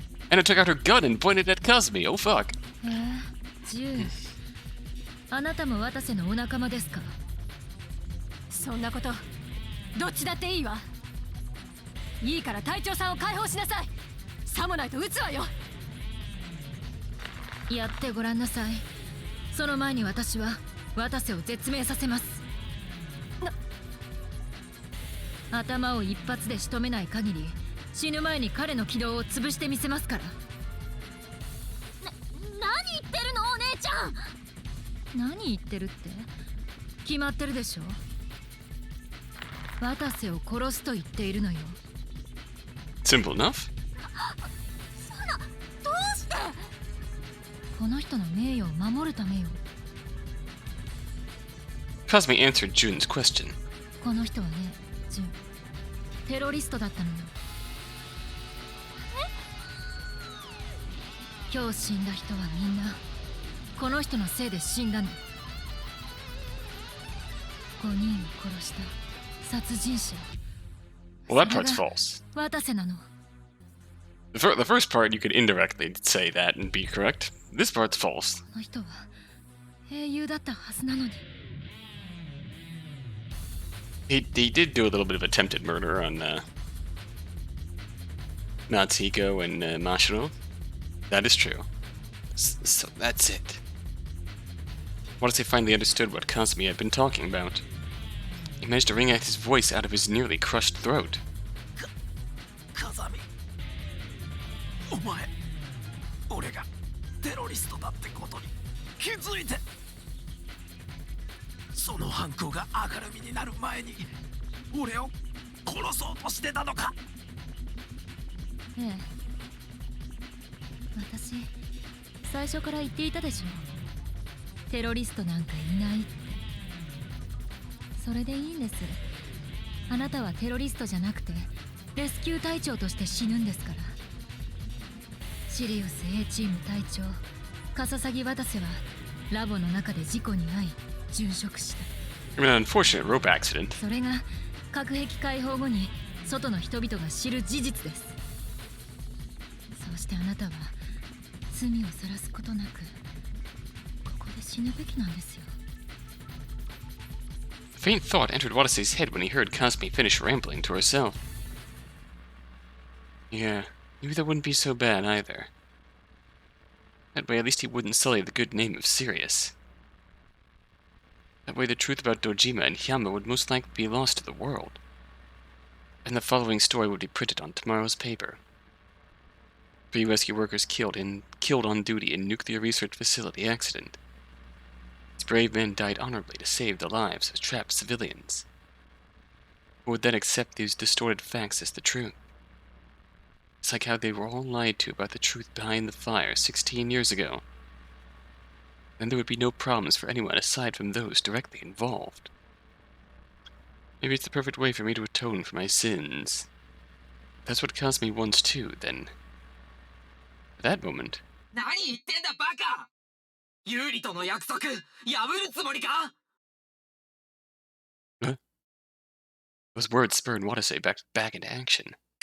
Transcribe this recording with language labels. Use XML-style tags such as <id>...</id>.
<en>Ena took out her gun and pointed at Kazami. Oh fuck. Jun.</en> <ja>あなたもWataseのお仲間ですか?そんなことどっちだっていいわ。いいから隊長さんを解放しなさい。さもないと撃つわよ。やってごらんなさい。その前に私はWataseを絶命させます。頭を一発で仕留めない限り死ぬ前に彼の軌道を潰してみせますから。何言ってるのお姉ちゃん。何言ってるって決まってるでしょ。 Wataseを殺すと言っているのよ。</ja> <en>Simple enough.</en> <ja>そんなどうして？この人の名誉を守るためよ。</ja> <en>Kazami answered Jun's question.</en> <ja>この人はね、ジュン、テロリストだったのよ。今日死んだ人はみんなこの人のせいで死んだの。 5人を殺した殺人者。</ja> <en>Well, that part's false.</en> <ja>Wataseなの。</ja> <en>The first part, you could indirectly say that and be correct. This part's false.</en> <ja>この人は英雄だったはずなのに。</ja> <en>He did do a little bit of attempted murder on Natsuhiko and Mashiro. That is true. So that's it. Watase finally understood what Kazami had been talking about. He managed to wring out his voice out of his nearly crushed throat. Kazami.</en> <ja>お前、俺がテロリストだってことに気づいて、その犯行が明るみになる前に俺を殺そうとしてたのか。ええ、私最初から言っていたでしょ。テロリストなんかいないって。それでいいんです。あなたはテロリストじゃなくてレスキュー隊長として死ぬんですから。シリウス A チーム隊長笠崎渡瀬はラボの中で事故に遭い殉職した。</ja> <en>An unfortunate rope accident.</en> <ja>それが核兵器解放後に外の人々が知る事実です。そうしてあなたは罪を晒すことなくここで死ぬべきなんですよ。</ja> <en>A faint thought entered Watase's head when he heard Kazami finish rambling to herself. Yeah, maybe that wouldn't be so bad either. That way at least he wouldn't sully the good name of Sirius. That way the truth about Dojima and Hyama would most likely be lost to the world. And the following story would be printed on tomorrow's paper. 3 rescue workers killed on duty in nuclear research facility accident. These brave men died honorably to save the lives of trapped civilians. Who would then accept these distorted facts as the truth? It's like how they were all lied to about the truth behind the fire 16 years ago. Then there would be no problems for anyone aside from those directly involved. Maybe it's the perfect way for me to atone for my sins. If that's what Kazami wants too, then... At that moment...</en> <ja>何言ってんだバカ。ユリとの約束破るつもりか。</ja> <en>Huh? Those words spurred Watase back into action.</en>